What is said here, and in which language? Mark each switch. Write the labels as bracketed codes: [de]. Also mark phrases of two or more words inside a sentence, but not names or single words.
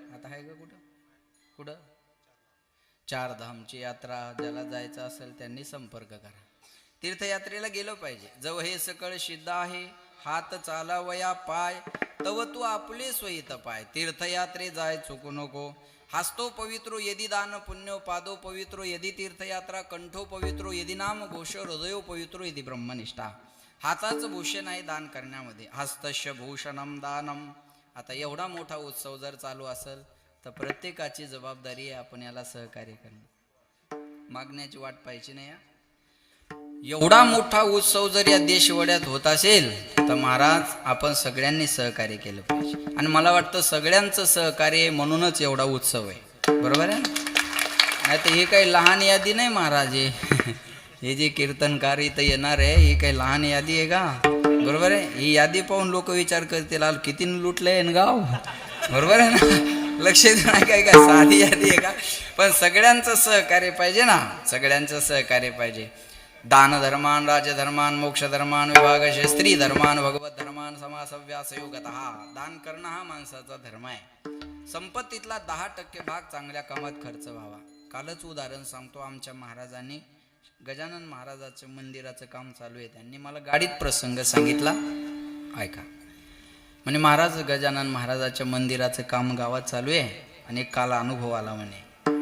[mr] आता आहे का कुठं कुठं? चार धामची यात्रा, ज्याला जायचं असेल त्यांनी संपर्क करा. तीर्थयात्रेला गेलो पाहिजे. जव हे सकळ सिद्ध आहे, हात चालावया पाय, तव तू आपले सोयीत पाय. तीर्थयात्रे जाय चुकू नको. [sa] हस्तो पवित्रो यदि दान पुण्यो, पादो पवित्रो यदि तीर्थयात्रा, कंठो पवित्रो यदि नाम घोष, हृदयो पवित्रो यदि ब्रह्मनिष्ठा. [mr] हाताचं भूषण आहे दान करण्यामध्ये. [sa] हस्तस्य भूषणम दानम. [mr] आता एवढा मोठा उत्सव जर चालू असेल तर प्रत्येकाची जबाबदारी आहे आपण याला सहकार्य करणं. मागण्याची वाट पाहिजे नाही. एवढा मोठा उत्सव जर या देशवड्यात होत असेल तर महाराज आपण सगळ्यांनी सहकार्य केलं पाहिजे. आणि मला वाटतं सगळ्यांचं सहकार्य म्हणूनच एवढा उत्सव आहे, बरोबर आहे. नाही तर हे काही लहान यादी नाही महाराज. हे जे कीर्तनकार इथं येणार आहे ही काही लहान यादी आहे का? बरोबर आहे. ही यादी पाहून लोक विचार करतील किती लुटलंय न गाव, बरोबर आहे ना. लक्ष देणार काय का साधी यादी आहे का? पण सगळ्यांचं सहकार्य पाहिजे ना, सगळ्यांचं सहकार्य पाहिजे. [sa] दान धर्मान, राजधर्मान, मोक्ष धर्मान, विभागश, स्त्री धर्मान, भगवत धर्मान, समासव्यास योगतः. [mr] दान करणं हा माणसाचा धर्म आहे. संपत्तीतला 10% भाग चांगल्या कामात खर्च व्हावा. कालच उदाहरण सांगतो. आमच्या महाराजांनी गजानन महाराजाचं मंदिराचं काम चालू आहे, त्यांनी मला गाडीत प्रसंग सांगितला. ऐका म्हणे, महाराज गजानन महाराजाच्या मंदिराचं काम गावात चालू आहे आणि काल अनुभव आला म्हणे.